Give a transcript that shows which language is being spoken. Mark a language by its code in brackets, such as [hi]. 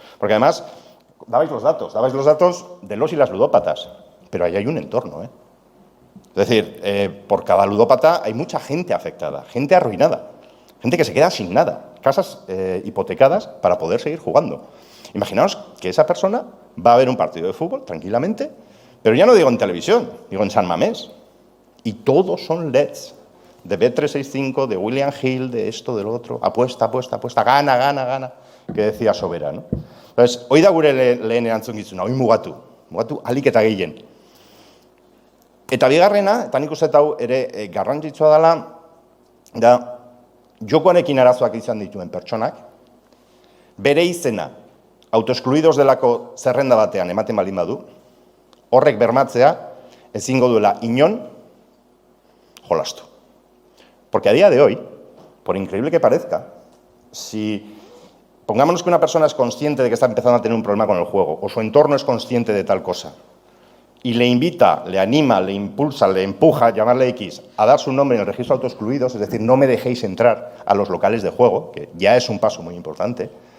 [es] Porque además, dabais los datos de los y las ludópatas, pero ahí hay un entorno, Es decir, por cada ludópata hay mucha gente afectada, gente arruinada, gente que se queda sin nada, casas hipotecadas para poder seguir jugando. Imaginaos que esa persona va a ver un partido de fútbol tranquilamente, pero ya no digo en televisión, digo en San Mamés, y todos son LEDs, de Bet365, de William Hill, de esto, del otro, apuesta, gana, que decía Sobera, ¿no? [eu] Entonces, hoi da gure lehen erantzukizuna, hoi mugatu ahalik eta gehien. Eta bigarrena, eta nik uste hau ere garrantzitsua dela, da jokoarekin arazoak izan dituen pertsonak, bere izena autoeskluidos delako zerrenda batean ematen baldin badu, horrek bermatzea ezingo duela inon jolastu. [es] Porque a día de hoy, por increíble que parezca, si pongámonos que una persona es consciente de que está empezando a tener un problema con el juego, o su entorno es consciente de tal cosa, y le invita, le anima, le impulsa, le empuja, llamarle X, a dar su nombre en el registro de autoexcluidos, es decir, no me dejéis entrar a los locales de juego, que ya es un paso muy importante.